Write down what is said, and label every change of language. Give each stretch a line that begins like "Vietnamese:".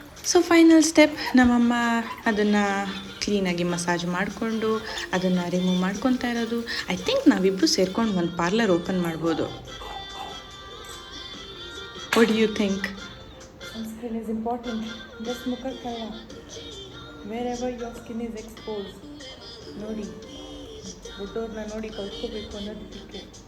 Kannada: So final step, ನಮ್ಮಮ್ಮ ಅದನ್ನು ಕ್ಲೀನಾಗಿ ಮಸಾಜ್ ಮಾಡಿಕೊಂಡು ಅದನ್ನು ರಿಮೂವ್ ಮಾಡ್ಕೊತಾ ಇರೋದು.
English: I think
Kannada: ನಾವಿಬ್ಬರು ಸೇರ್ಕೊಂಡು ಒಂದು ಪಾರ್ಲರ್ ಓಪನ್ ಮಾಡ್ಬೋದು.
English: What do you think? Sunscreen is important. Just
Kannada: ಮುಖಕ್ಕಲ್ಲ,
English: wherever your skin is exposed.
Kannada: ನೋಡಿ, ದೊಡ್ಡವ್ರನ್ನ ನೋಡಿ ಕಲ್ತ್ಕೋಬೇಕು ಅನ್ನೋದಕ್ಕೆ.